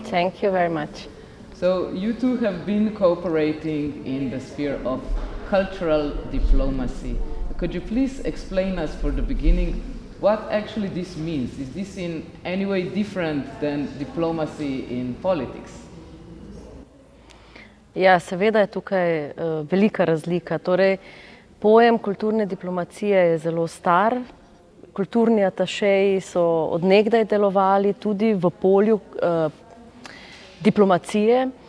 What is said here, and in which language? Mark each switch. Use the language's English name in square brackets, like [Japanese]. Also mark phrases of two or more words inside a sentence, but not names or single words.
[English] Thank you very much. So you two have been cooperating in the sphere of cultural diplomacy. Could you please explain us for the beginning what actually this means? Is this in any way different than diplomacy in politics? [Slovenian] Ja, seveda je tukaj velika razlika. Torej, pojem kulturne diplomacije je zelo star. Kulturni atašeji so od nekdaj delovali tudi v polju diplomacije.